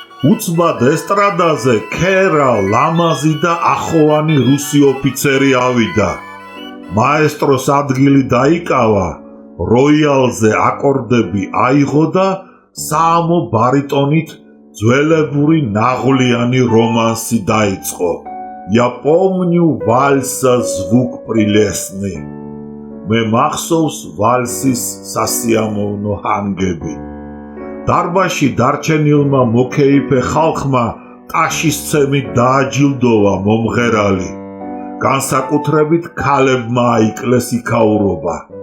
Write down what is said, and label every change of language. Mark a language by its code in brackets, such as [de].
[ka] უცბად ესტრადაზე ქერა, ლამაზი და ახოვანი რუსი ოფიცერი ავიდა. მაესტროს ადგილი დაიკავა, როიალზე აკორდები აიღო და საამო ბარიტონით ძველებური ნაღვლიანი რომანსი დაიწყო. [ru] Я помню вальса звук прелестный. [ka] მე მახსოვს ვალსის სასიამოვნო ჰანგები. დარბაზში დარჩენილმა მოკეიფე ხალხმა ტაშისცემით დააჯილდოვა მომღერალი. განსაკუთრებით ქალებმა აიკლეს იქაურობა.